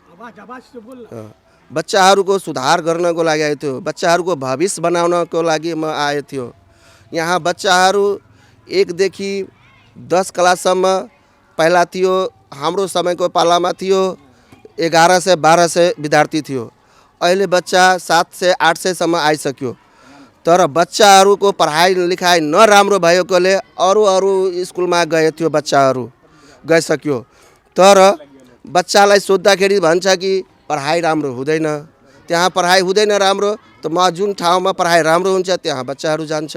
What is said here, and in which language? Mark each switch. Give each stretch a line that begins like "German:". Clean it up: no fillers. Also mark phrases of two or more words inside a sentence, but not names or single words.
Nepali: बच्चाहरूको सुधार गर्नको लागि आए थियो। बच्चाहरूको भविष्य बनाउनको लागि म आए थियो। यहाँ बच्चाहरू 1 देखि 10 क्लाससम्म पहिला थियो। हाम्रो समयको पालामा थियो 11 से 12 से विद्यार्थी थियो। अहिले बच्चा 7 से 8 से सम्म आइसक्यो। तर बच्चाहरूको पढाइ लेखाइ नराम्रो भएकोले अरू स्कुलमा गए थियो। बच्चाहरू गइसक्यो। तर बच्चालाई सोद्धाखेरि भन्छ कि पढाइ राम्रो हुँदैन। त्यहाँ पढाइ हुँदैन राम्रो त म जुन ठाउँमा पढाइ राम्रो हुन्छ त्यहाँ बच्चाहरू जान्छ।